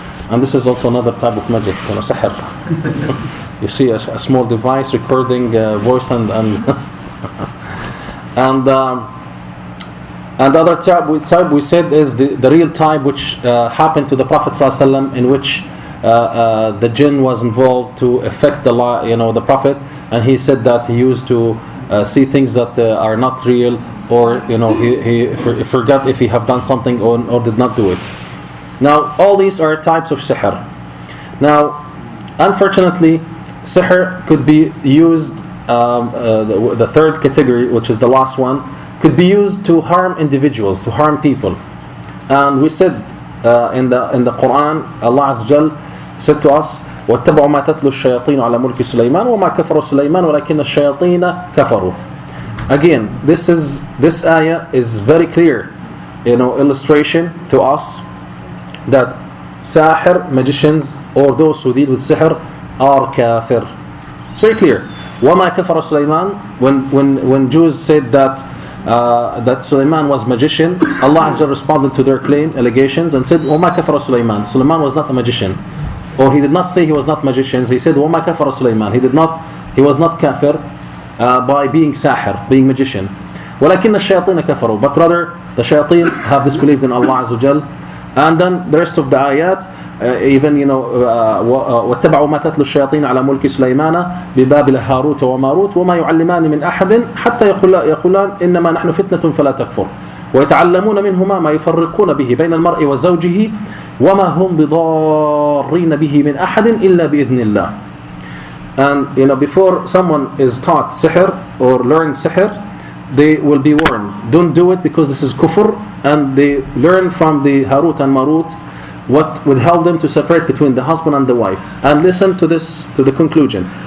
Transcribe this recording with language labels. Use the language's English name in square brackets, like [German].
[English] And this is also another type of magic, sihr. You see a small device recording voice and and the other type we said is the real type, which happened to the Prophet ﷺ, in which the jinn was involved to affect the Prophet, and he said that he used to see things that are not real, or he forgot if he have done something or did not do it. Now all these are types of sihr. Now unfortunately, sihr could be used, the third category, which is the last one, could be used to harm individuals, to harm people. And we said in the Quran, Allah Azza Jal said to us, [Arabic] وَاتَّبَعُوا مَا تَتْلُو الشَّيَاطِينُ عَلَى مُلْكِ سُلَيْمَانَ وَمَا كَفَرَ سُلَيْمَانُ وَلَكِنَّ الشَّيَاطِينَ كَفَرُوا. [English] Again, this ayah is very clear, illustration to us that sahir, magicians, or those who deal with sihr, are kafir. It's very clear. [Arabic] وَمَا كَفَرَ سُلَيْمَانُ, [English] when Jews said that Sulaiman was magician, Allah Azza responded to their allegations and said, وَمَا كَفَرَ سُلَيْمَانُ. Sulaiman was not a magician. Or he did not say he was not magician. He said, [Arabic] وَمَا كَفَرَ سُلَيْمَانُ. [English] He was not kafir by being sahir, being magician. [Arabic] وَلَكِنَّ الشَّيَاطِينَ كَفَرُوا. [English] But rather, the shayateen have disbelieved in Allah Azza Jal. And then the rest of the ayat, even [Arabic] واتبعوا ما تتلو الشياطين على ملك سليمان ببابل هاروت وماروت وما يعلمان من أحد حتى يقولان إنما نحن فتنة فلا تكفر ويتعلمون منهما ما يفرقون به بين المرء وزوجه وما هم بضارين به من أحد إلا بإذن الله. [English] And before someone is taught sihr or learn sihr, they will be warned, don't do it because this is kufr. And they learn from the Harut and Marut what would help them to separate between the husband and the wife. And listen to this, to the conclusion.